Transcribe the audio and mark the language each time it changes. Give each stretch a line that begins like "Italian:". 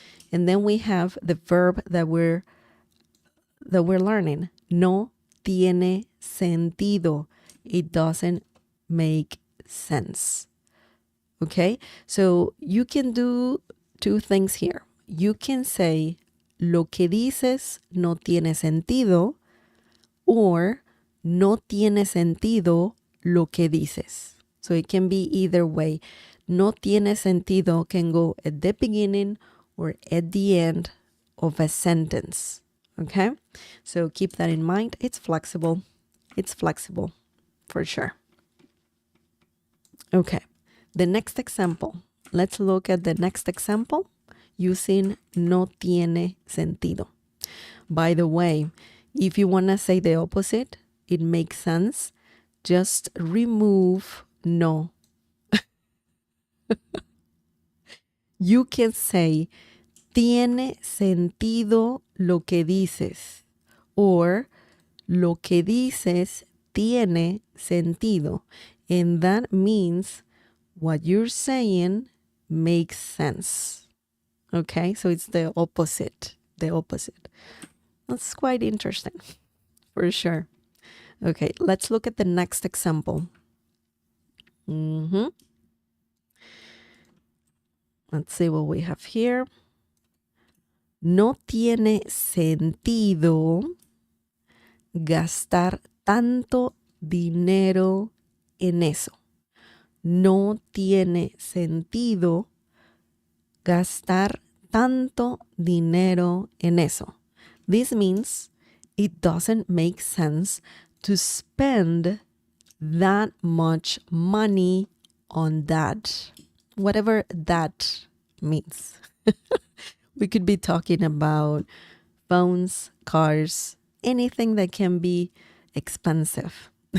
English: And then we have the verb that we're learning.
Spanish: No tiene sentido.
English: It doesn't make sense. Okay? So you can do two things here. You can say,
Spanish: lo que dices no tiene sentido, or no tiene sentido lo que dices.
English: So it can be either way.
Spanish: No tiene sentido
English: can go at the beginning or at the end of a sentence. Okay? So keep that in mind. It's flexible. It's flexible for sure. Okay. The next example. Let's look at the next example using
Spanish: no tiene sentido.
English: By the way, if you want to say the opposite, it makes sense. Just remove no. You can say,
Spanish: tiene sentido lo que dices, or lo que dices tiene sentido.
English: And that means what you're saying makes sense. Okay, so it's the opposite. The opposite. That's quite interesting, for sure. Okay, let's look at the next example. Mhm. Let's see what we have here.
Spanish: No tiene sentido gastar tanto dinero en eso. No tiene sentido gastar tanto dinero en eso.
English: This means it doesn't make sense to spend that much money on that, whatever that means. We could be talking about phones, cars, anything that can be expensive.